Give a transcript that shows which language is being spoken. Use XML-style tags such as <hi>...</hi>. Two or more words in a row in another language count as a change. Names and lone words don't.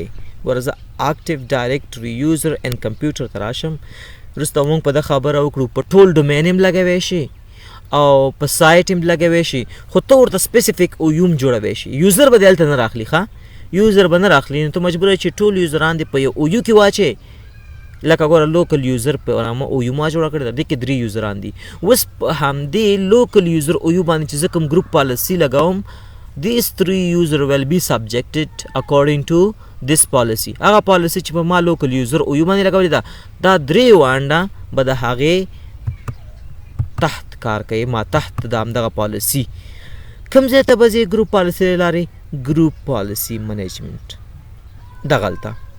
<ps>ګوره زه</ps> <en>active directory user and computer</en> <ps>ته راشم، وروسته موږ په ده خبره وکړو په ټول ډومین هم لګوی شي او په سایټ هم لګوی شي، خو ته ورته</ps> <en>specific OU</en> <ps>هم جوړوی شي. یوزر به دې هلته نه راخلي، ښه یوزر به نه راخلي، نو ته مجبوره چې ټول یوزران دې په یو اویو کې واچې. لکه ګوره</ps> <en>local user</en> <ps>په نامه اویو ما جوړه کړې ده، دې کې 3 یوزران دي. اوس په همدې</ps> <en>local user OU</en> <ps>باندې چې زه کوم</ps> <en>group policy</en> <ps>لګوم،</ps> <en>these 3 user will be subjected according to this policy.</en> <ps>هغه پالیسي چې په ما</ps> <en>local user OU</en> <ps>باندې لګولې ده دا 3 وانډه به د هغې تحت کار کوي، ما تحت د همدغه پالیسي. کوم ځای ته به ځې</ps> <en>group policy</en> <ps>له لارې؟</ps> <en>group policy management</en> <ps>دغلته.</ps>